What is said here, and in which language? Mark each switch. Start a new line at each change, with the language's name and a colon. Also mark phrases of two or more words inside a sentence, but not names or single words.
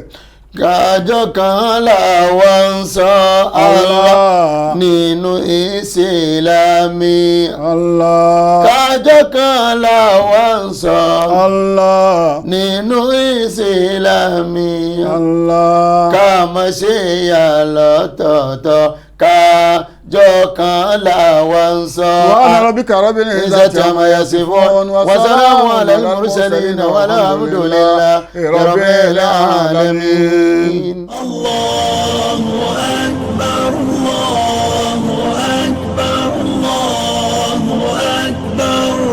Yoruba: kájọ kan làwa ń sọ Allah nínú ìsìlámì. Allah. kájọ kan làwa ń sọ Allah. nínú ìsìlámì. Allah. ká má ṣe yà lọ́tọ̀ọ̀tọ̀ kájọ kan làwa ń sọ.
Arabic: سبحان ربك رب العزة عما يصفون وسلام على المرسلين والحمد لله رب العالمين. الله أكبر، الله أكبر، الله أكبر.